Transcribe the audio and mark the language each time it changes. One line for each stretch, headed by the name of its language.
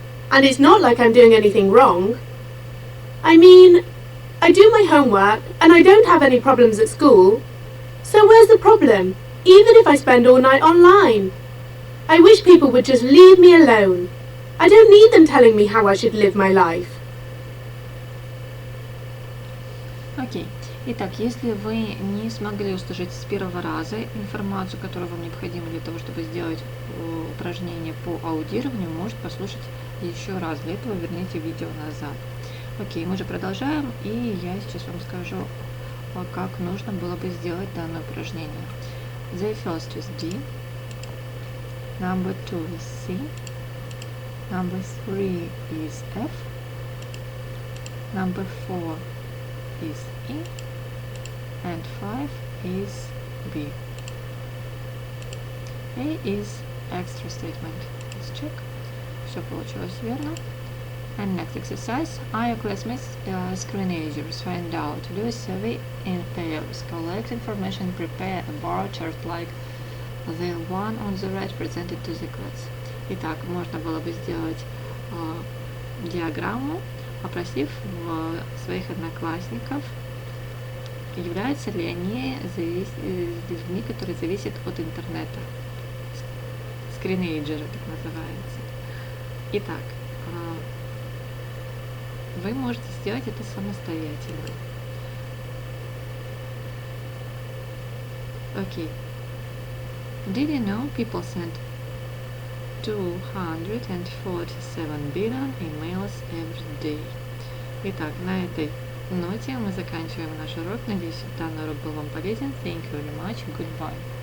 English: And it's not like I'm doing anything wrong. I mean, I do my homework and I don't have any problems at school. So where's the problem, even if I spend all night online? I wish people would just leave me alone. I don't need them telling me how I should live my life.
Russian: Окей. Итак, если вы не смогли услышать с первого раза информацию, которую вам необходимо для того, чтобы сделать упражнение по аудированию, можете послушать еще раз. Для этого верните видео назад. Окей, мы же продолжаем, и я сейчас вам скажу, как нужно было бы сделать данное упражнение.
English: The first is D, number 2 is C, number 3 is F, number 4 is E, and 5 is B. A is extra statement. Let's check.
Russian: Все получилось верно.
English: And next exercise. Are your classmates screenagers? Find out. Do a survey in pairs. Collect information. Prepare a bar chart like the one on the right presented to the class.
Russian: Итак, можно было бы сделать диаграмму, опросив своих одноклассников, являются ли они людьми, которые зависят от интернета. Скринейджеры, так называется. Итак, вы можете сделать это самостоятельно. Окей.
English: Did you know people sent 247 billion emails every day?
Russian: Итак, на этой ноте мы заканчиваем наш урок. Надеюсь, данный урок был вам полезен.
English: Thank you very much. Goodbye.